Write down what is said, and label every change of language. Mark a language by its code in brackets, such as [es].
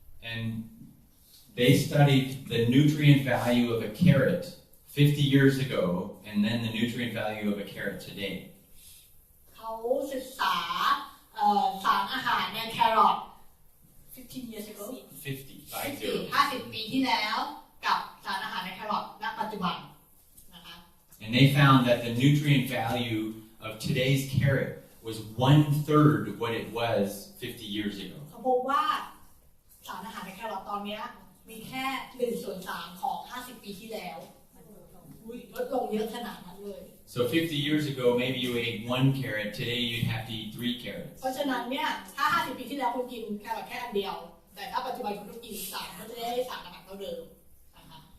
[en] And they studied the nutrient value of a carrot 50 years ago, and then the nutrient value of a carrot today. [th] เขาศึกษาสารอาหารในแครอท15 [en] years ago [th] 50 ปีที่แล้วกับสารอาหารในแครอทณปัจจุบันนะคะ [en] And they found that the nutrient value of today's carrot was 1/3 of what it was 50 years ago. [th] เขาพบว่าสารอาหารในแครอทตอนนี้มีแค่1/3ของ50 ปีที่แล้วลดลงเยอะขนาดนั้นเลย [en] So 50 years ago, maybe you ate 1 carrot. Today you'd have to eat 3 carrots. [th] เพราะฉะนั้นเนี่ยถ้า50 ปีที่แล้วคุณกินแครอทแค่อันเดียวแต่ถ้าปัจจุบันคุณต้องกิน3ก็จะได้สารอาหารเท่าเดิมนะคะ